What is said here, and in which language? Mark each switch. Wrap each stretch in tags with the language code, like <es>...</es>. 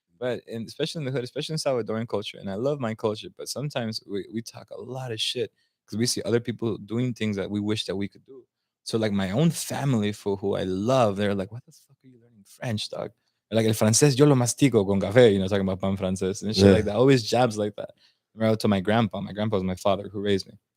<en>But especially in the hood, especially in Salvadoran culture, and I love my culture, but sometimes we talk a lot of shit because we see other people doing things that we wish that we could do. So like my own family for who I love, they're like, what the fuck are you learning French, dog?</en> <es>Like el francés yo lo mastico con café,</es> <en>talking about pan francés and shit Yeah. like that. Always jabs like that. Remember I told my grandpa. My grandpa was my father who raised me.</en>